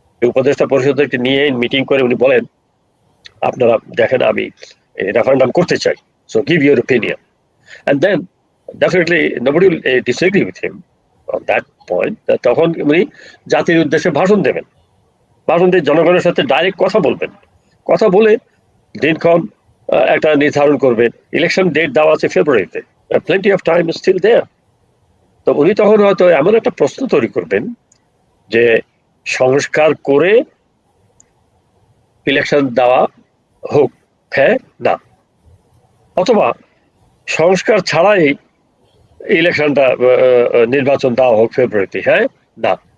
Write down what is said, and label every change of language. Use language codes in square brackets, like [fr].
[bn] উপদেষ্টা পরিষদকে নিয়ে মিটিং করে উনি বলেন আপনারা দেখেন আমি রেফারেন্ডাম করতে চাই, [en] so give your opinion, and then definitely nobody will disagree with him on that point. [bn] তখন উনি জাতির উদ্দেশ্যে ভাষণ দেবেন, ভাষণ দিয়ে জনগণের সাথে ডাইরেক্ট কথা বলবেন, কথা বলে দিনক্ষণ একটা নির্ধারণ করবেন। ইলেকশন ডেট দেওয়া আছে ফেব্রুয়ারিতে, [en] plenty of time is still there. [bn] তো উনি তখন হয়তো এমন একটা প্রশ্ন তৈরি করবেন যে সংস্কার করে ইলেকশন দেওয়া হোক, হ্যাঁ না, অথবা সংস্কার ছাড়াই ইলেকশনটা নির্বাচন দেওয়া হোক ফেব্রুয়ারিতে, হ্যাঁ না।